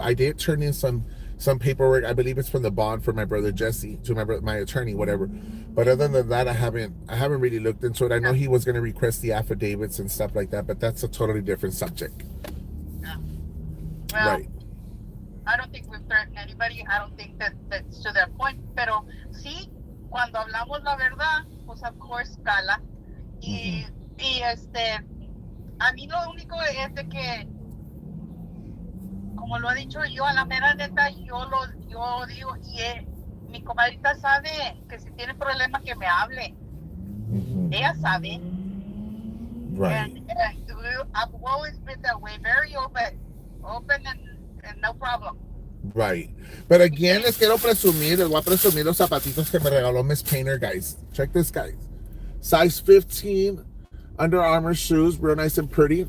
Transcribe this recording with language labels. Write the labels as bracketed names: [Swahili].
[English] I did turn in some paperwork. I believe it's from the bond for my brother Jesse to my attorney, whatever. But other than that, I haven't really looked into it. I know he was going to request the affidavits and stuff like that, but that's a totally different subject. Yeah. Well, right. I don't think we've threatened anybody. I don't think that's to that point. [Spanish] Pero sí, cuando hablamos la verdad, pues [English] of course [Spanish] cala. Y a mí lo único es de que, como lo ha dicho yo, a la mera neta, yo digo, y mi comadrita sabe que si tiene problema que me hable. Ella sabe. [English] Right. And I've always been that way, very open and no problem. Right. But again, [Spanish] les voy a presumir los zapatitos que me regaló Miss Painter, guys. [English] Check this, guys. Size 15, Under Armour shoes, real nice and pretty.